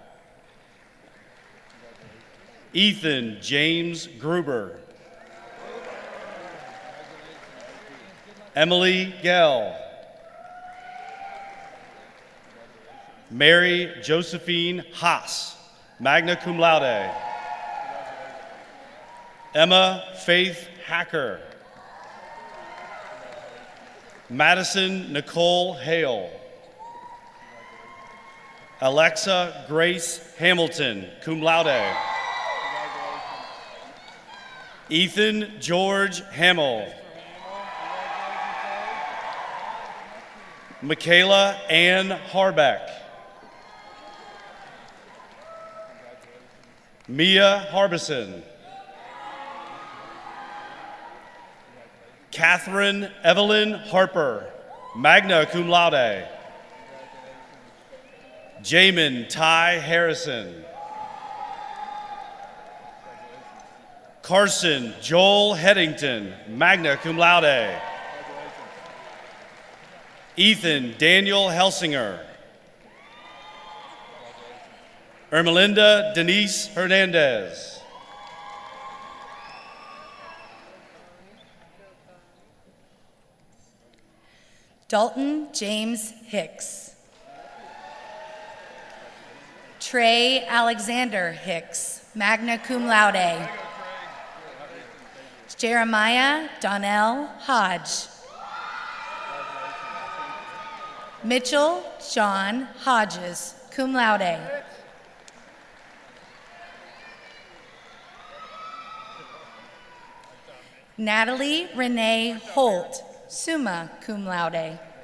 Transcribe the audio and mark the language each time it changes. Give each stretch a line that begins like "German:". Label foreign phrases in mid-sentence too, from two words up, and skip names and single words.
English: Ethan James Gruber. Emily Gell. Mary Josephine Haas,
Latin: magna cum laude.
English: Emma Faith Hacker. Madison Nicole Hale. Alexa Grace Hamilton,
Latin: cum laude.
English: Ethan George Hamill. Michaela Ann Harbeck. Mia Harbison. Catherine Evelyn Harper,
Latin: magna cum laude.
English: Jamin Ty Harrison. Carson Joel Headington,
Latin: magna cum laude.
English: Ethan Daniel Helsinger. Ermelinda Denise Hernandez. Dalton James Hicks. Trey Alexander Hicks,
Latin: magna cum laude.
English: Jeremiah Donnell Hodge. Mitchell John Hodges,
Latin: cum laude.
English: Natalie Renee Holt,
Latin: summa cum laude.